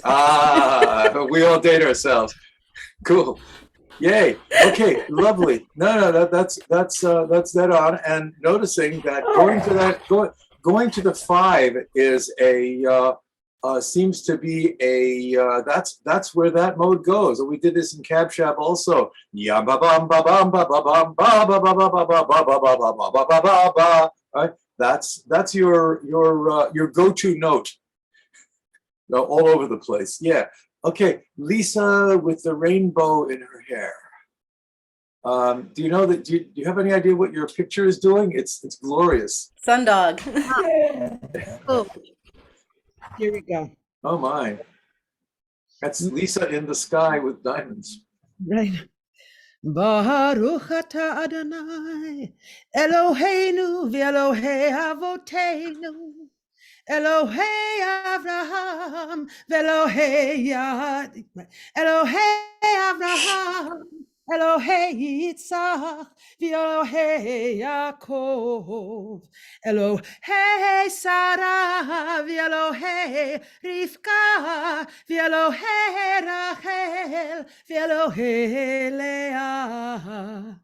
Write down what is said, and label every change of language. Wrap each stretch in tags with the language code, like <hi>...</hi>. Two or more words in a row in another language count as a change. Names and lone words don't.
<en>We all date ourselves. Cool. Yay. Okay, lovely. No, that's dead on. And noticing that going to the 5 is seems to be that's where that mode goes. And we did this in Cab Shab also. Yam ba bam ba bam ba ba bam ba ba ba ba ba ba ba ba ba ba ba ba ba. Right? That's your go-to note. All over the place. Yeah. Okay. Lisa with the rainbow in her hair. Do you know that? Do you have any idea what your picture is doing? It's glorious. Sundog. Oh, here we go. Oh my, that's Lisa in the sky with diamonds. Right.</en> <he>ברוך אתה אדני, אלהינו ואלהי אבותינו, אלהי אברהם ואלהי אלהי אברהם, אלהי יצחק ואלהי יעקב, אלהי שרה ואלהי רבקה ואלהי רחל ואלהי לאה.</he>